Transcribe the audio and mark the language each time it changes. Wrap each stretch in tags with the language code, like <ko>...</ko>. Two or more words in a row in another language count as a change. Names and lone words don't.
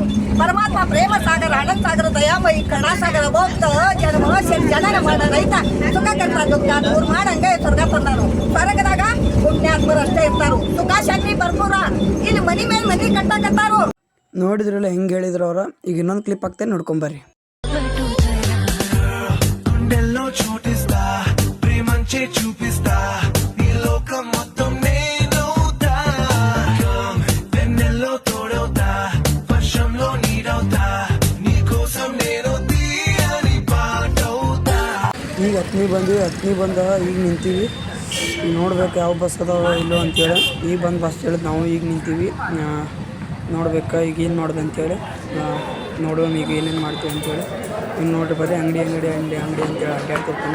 <kn>ಪರಮಾತ್ಮ ಪ್ರೇಮ ಸಾಗರ, ಅನಂತ ಸಾಗರ, ದಯಾಮಯಿ ಕರುಣಾ ಸಾಗರ. ಭಕ್ತ ಜನ್ಮ ಜನರ ಮಾಡ ರೈತ ಸುಖ ಕರ್ತ ದುಃಖ ದೂರ ಮಾಡಂಗೆ ಸ್ವರ್ಗ ತಂದಾರು. ಸ್ವರ್ಗದಾಗ ಪುಣ್ಯಾತ್ಮರು ಅಷ್ಟೇ ಇರ್ತಾರು. ಸುಖ ಶಾಂತಿ ಭರ್ಪೂರ. ಇಲ್ಲಿ ಮನಿ ಮೇಲೆ ಮನಿ ಕಟ್ಟಾಕತ್ತಾರು. ನೋಡಿದ್ರಲ್ಲ ಹೆಂಗೆ ಹೇಳಿದ್ರು ಅವ್ರ. ಈಗ ಇನ್ನೊಂದು ಕ್ಲಿಪ್ ಹಾಕ್ತೇನೆ, ನೋಡ್ಕೊಂಬರ್ರಿ.</kn> <te>చూపిస్తా ప్రేమంచే చూపిస్తా ఈ లోకం మొత్తం నేనవుతా వెన్నెల్లో తోడవుతా వర్షంలో నీడవుతా నీ కోసం నేను తీయని పాటవుతా.</te> <kn>ಈಗ ಹತ್ನಿ ಬಂದ್ವಿ. ಹತ್ನಿ ಬಂದ ಈಗ ನಿಂತೀವಿ. ಈಗ ನೋಡ್ಬೇಕು ಯಾವ ಬಸ್ ಅದಾವ ಇಲ್ಲೋ ಅಂತೇಳಿ. ಈಗ ಬಂದು ಬಸ್ ಹೇಳಿದ್ ನಾವು ಈಗ ನಿಂತೀವಿ. ನೋಡ್ಬೇಕು ಈಗ ಏನು ಮಾಡೋದು ಅಂತೇಳಿ. ನೋಡುವ ಈಗ ಏನೇನು ಮಾಡ್ತೀವಿ ಅಂತೇಳಿ. ಇನ್ನು ನೋಡ್ರಿ ಬರೀ ಅಂಗಡಿ ಅಂತೇಳಿ ಅಡ್ಡಾಡ್ತಿರ್ತಾನೆ.</kn>